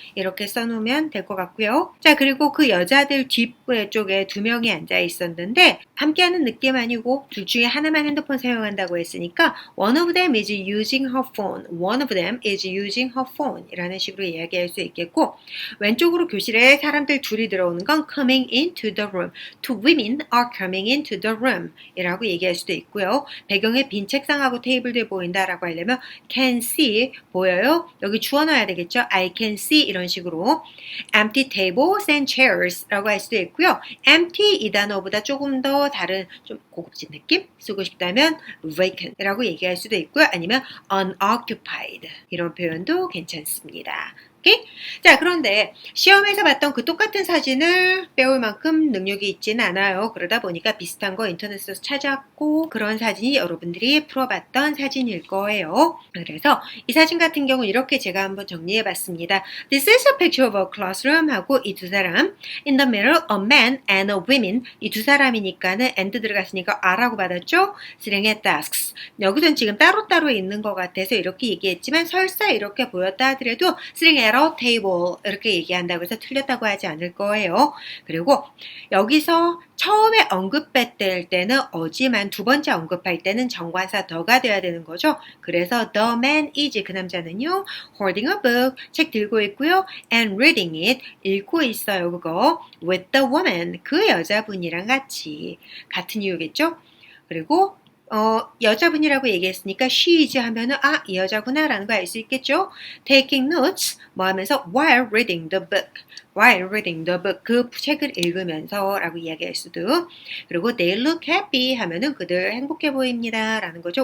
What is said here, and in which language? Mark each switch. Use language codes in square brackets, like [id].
[ko] 이렇게 써놓으면 될 것 같고요. 자, 그리고 그 여자들 뒷쪽에 두 명이 앉아 있었는데 함께하는 느낌 아니고 둘 중에 하나만 핸드폰 사용한다고 했으니까 [en] One of them is using her phone. One of them is using her phone [ko] 이라는 식으로 이야기할 수 있겠고 왼쪽으로 교실에 사람들 둘이 들어오는 건 [en] coming into the room. Two women are coming into the room [ko] 이라고 얘기할 수도 있고요. 배경에 빈 책상하고 테이블들 보인다라고 하려면 [en] can see [ko] 보여요? 여기 주어 넣어야 되겠죠? [en] I can see [ko] 이런 식으로 [en] empty tables and chairs [ko] 라고 할 수도 있고요. empty 이 단어보다 조금 더 다른 좀 고급진 느낌 쓰고 싶다면 vacant 이라고 얘기할 수도 있고요. 아니면 unoccupied 이런 표현도 괜찮습니다. 오케이? 자, 그런데 시험에서 봤던 그 똑같은 사진을 빼올 만큼 능력이 있지는 않아요. 그러다 보니까 비슷한 거 인터넷에서 찾았고 그런 사진이 여러분들이 풀어봤던 사진일 거예요. 그래서 이 사진 같은 경우는 이렇게 제가 한번 정리해봤습니다. [en] This is a picture of a classroom [ko] 하고 이 두 사람 [en] In the middle, a man and a woman [ko] 이 두 사람이니까는 [en] and [ko] 들어갔으니까 a라고 받았죠? [en] Sitting at desks. [ko] 여기서는 지금 따로따로 있는 것 같아서 이렇게 얘기했지만 설사 이렇게 보였다 하더라도 [en] sitting at a table [ko] 이렇게 얘기한다고 해서 틀렸다고 하지 않을 거예요. 그리고 여기서 처음에 언급했을 때는 어지만 두 번째 언급할 때는 정관사 더가 돼야 되는 거죠. 그래서 [en] the man is [ko] 그 남자는요 [en] holding a book [ko] 책 들고 있고요 [en] and reading it [ko] 읽고 있어요. 그거 [en] with the woman [ko] 그 여자분이랑 같은 이유겠죠. 그리고 여자분이라고 얘기했으니까 [en] she is [ko] 하면은 이 여자구나 라는 거 알 수 있겠죠. [en] taking notes [ko] 뭐 하면서 [en] while reading the book [ko] 그 책을 읽으면서 라고 이야기할 수도 그리고 [en] they look happy [ko] 하면은 그들 행복해 보입니다 라는 거죠.